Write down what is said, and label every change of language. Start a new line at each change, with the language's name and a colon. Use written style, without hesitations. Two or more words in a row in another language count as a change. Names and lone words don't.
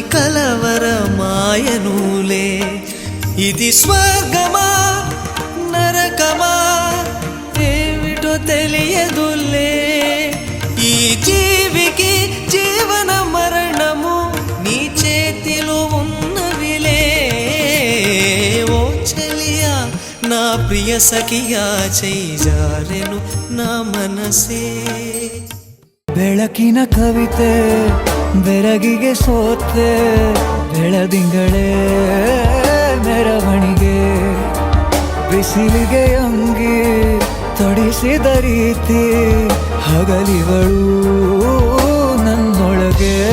Telugu: కలవరమాయనులే ఇది స్వర్గమా నరకమా ఏమిటో తెలియదులే ఈ జీవికి జీవన మరణము నీ చేతిలో ఉన్నవిలే ఓ చెలియా నా ప్రియ సఖియా చేజారెను నా మనసే
Kannada: ಬೆಳಕಿನ ಕವಿತೆ ಬೆರಗಿಗೆ ಸೋತೆ ಬೆಳದಿಂಗಳೇ ಮೆರವಣಿಗೆ ಬಿಸಿಲಿಗೆ ಅಂಗಿ ತೊಡಿಸಿದ ರೀತಿ ಹಗಲಿಗಳು ನನ್ನೊಳಗೆ